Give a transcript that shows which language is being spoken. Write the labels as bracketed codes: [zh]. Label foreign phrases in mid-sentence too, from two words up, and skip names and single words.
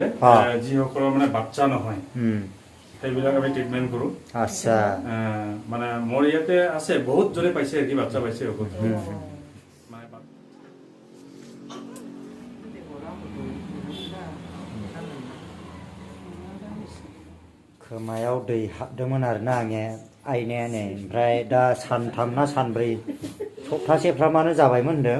[as] যিসকলৰ মানে বাচ্চা নহয় সেইবিলাক আমি ট্ৰিটমেণ্ট কৰোঁ। আচ্ছা মানে মোৰ ইয়াতে আছে বহুত জনে পাইছে কি বাচ্চা পাইছে ঔষধ। [brx] खोमायाव दै हाबदोंमोन आरोना आंने आइनायानो ओमफ्राय दा सानथाम ना सानब्रै सप्तासेफ्रामानो जाबायमोन होनदों।